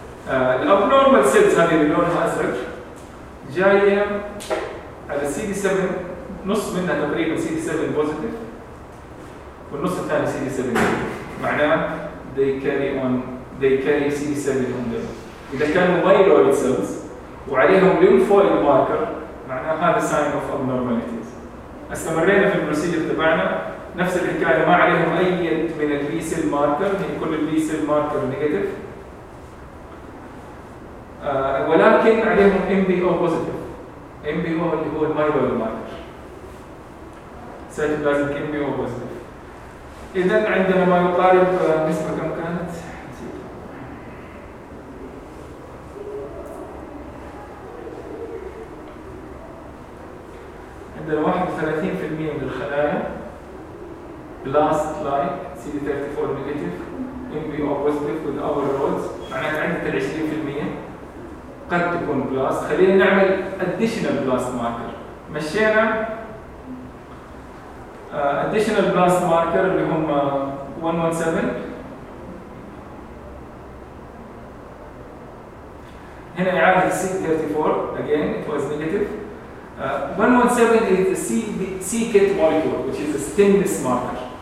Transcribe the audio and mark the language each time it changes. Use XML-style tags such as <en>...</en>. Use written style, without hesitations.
<ar>الأبنورمال سيلز هذه اللي لونها أزرق جاية على CD7 نص منها تقريبا CD7 positive والنص الثاني CD7 معناه</ar> <en>they carry CD7 on them.</en> <ar>إذا كانوا myeloid cells وعليهم lymphoid marker معناه هذا</ar> <en>sign of abnormalities.</en> <ar>استمرينا في البروسيجر تبعنا نفس الحكاية ما عليهم أي من ال B cell marker هي كل ال B cell marker negative ولكن عليهم MBO positive.</ar> <en>MBO</en> <ar>اللي هو</ar> <en>myeloid marker cytoplasmic MBO positive.</en> <ar>إذا عندنا ما يقارب نسبة كم كانت؟ عندنا 31% من الخلايا</ar> <en>blast like CD34 negative MBO positive with our roads</en> <ar>معناته عندنا 20% قد تكون blast. خلينا نعمل additional blast marker. مشينا additional blast marker اللي هم 117. هنا يعادل</ar> <en>CD34 again it was negative. 117 is the c-kit molecule which is a stemness marker.</en>